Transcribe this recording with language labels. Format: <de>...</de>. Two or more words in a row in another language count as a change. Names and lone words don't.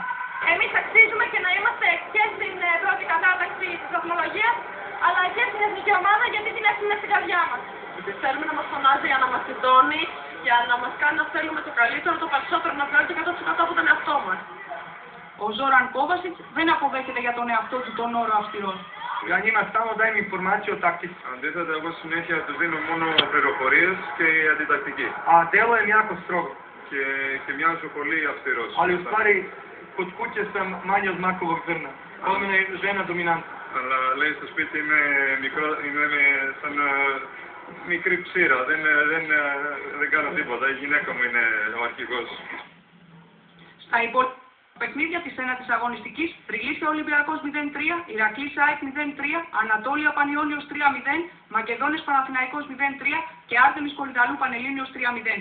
<el>Εμείς αξίζουμε και να είμαστε και στην πρώτη κατάταξη της βαθμολογίας αλλά και στην εθνική ομάδα γιατί την έχουμε στην καρδιά μας. Θέλουμε να μας φωνάζει για να μας συντώνει, για να μας κάνει να θέλουμε το καλύτερο, το περισσότερο, να βγάλει το 100% από τον εαυτό μας. Ο Ζόραν Κόβασιτς δεν αποδέχεται για τον εαυτό του τον όρο αυστηρός.</el> <sr>Ja njima samo dajem informaciju o taktici.</sr> <el>Αντίθετα, εγώ συνέχεια τους δίνω μόνο πληροφορίες και αντιτακτική.</el> <sr>A delujem jako strogo.</sr> <el>Και μοιάζω πολύ αυστηρός.</el> <sr>Ali u stvari kod kuće sam manje od makovog zrna. Kod mene je žena dominantna.</sr> <el>Αλλά λέει στο σπίτι είμαι σαν μικρή ψήρα, δεν κάνω τίποτα, η γυναίκα μου είναι ο αρχηγός. Στα υπόλοιπα παιχνίδια της ένατης αγωνιστικής, Τριλίσια Ολυμπιακός 0-3, Ηρακλής ΑΕΚ 0-3, Ανατόλια Πανιόνιος 3-0, Μακεδόνες Παναθηναϊκός 0-3 και Άρτεμις Κορυδαλού Πανελλήνιος 3-0.</el>